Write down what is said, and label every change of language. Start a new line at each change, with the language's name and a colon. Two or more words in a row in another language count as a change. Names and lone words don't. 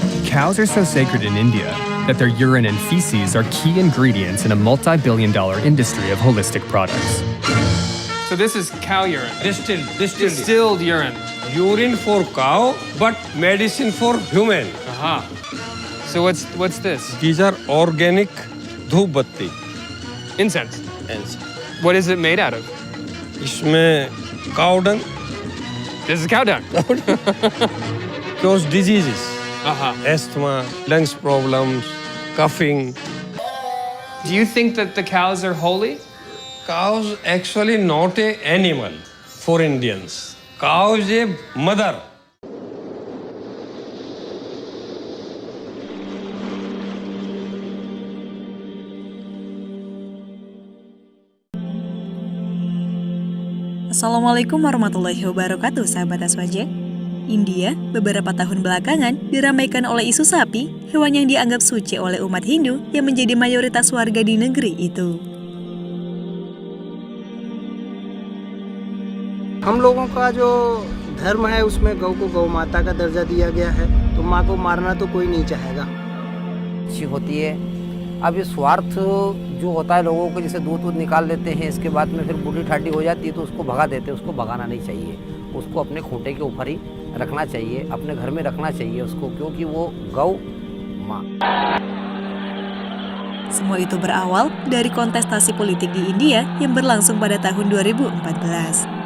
English: Cows are so sacred in India that their urine and feces are key ingredients in a multi-billion-dollar industry of holistic products. So this is cow urine. Distilled urine. urine for cow, but medicine for human. Aha. So what's this? These are organic
Hindi: धूप बत्ती.
English: Incense. What is it made out of?
Hindi: इसमें
English: cow dung This is cow dung. cause diseases, Aha. asthma, lungs problems, coughing. Do you think that the cows are holy? Cows actually not a animal for Indians. Cow is a mother.
Arabic: السلام عليكم ورحمة الله وبركاته, sahabat Aswaja.
Indonesian: India beberapa tahun belakangan diramaikan oleh isu sapi, hewan yang dianggap suci oleh umat Hindu yang menjadi mayoritas warga di negeri itu.
Hindi: हम लोगों का जो धर्म है उसमें गौ को गौ माता का दर्जा दिया गया है, तो माँ को मारना तो कोई नहीं चाहेगा। अच्छी होती है। अब ये स्वार्थ जो होता है लोगों को, जैसे दूध निकाल लेते हैं, इसके बाद में फिर बूढ़ी ठाडी हो जाती है तो उसको भगा देते हैं। उसको भगाना नहीं चाहिए, उसको अपने खूंटे के ऊपर ही रखना चाहिए, अपने घर में रखना चाहिए उसको, क्योंकि वो गौ माँ।
Indonesian: Semua itu berawal dari kontestasi politik di India yang berlangsung pada tahun 2014.